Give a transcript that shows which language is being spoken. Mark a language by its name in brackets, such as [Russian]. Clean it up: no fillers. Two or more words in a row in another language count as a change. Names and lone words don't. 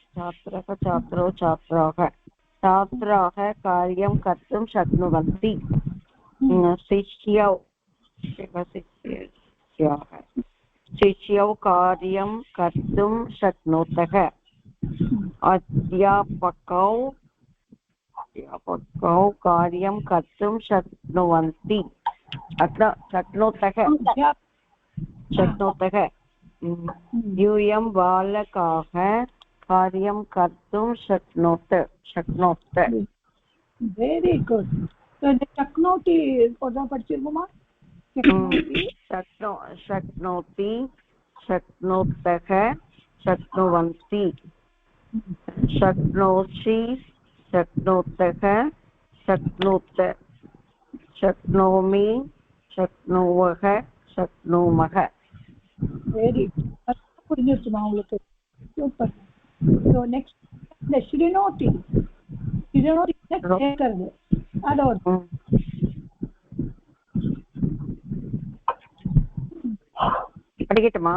[Sanskrit] छात्राः कार्यं कर्तुं शक्नुवन्ति शिष्यौ कार्यं कर्तुं शक्नुतः अध्यापकौ कार्यं कर्तुं शक्नुवन्ति अत्र शक्नुतः यूयं बालकाः कार्यं कर्तुं शक्नोत [English] very good शक्नोति படிச்சிருக்குமா [Sanskrit] शक्नोति शक्नोतः शक्नुवन्ति शक्नोषि शक्नोतः शक्नुत शक्नोमि शक्नुवः शक्नुमः [Tamil] वेरी புரிஞ்சிருச்சுமா உங்களுக்கு [English] super so next [Tamil] இந்த ஸ்ரீனோதி கேக்குறது அதோட படிக்கட்டுமா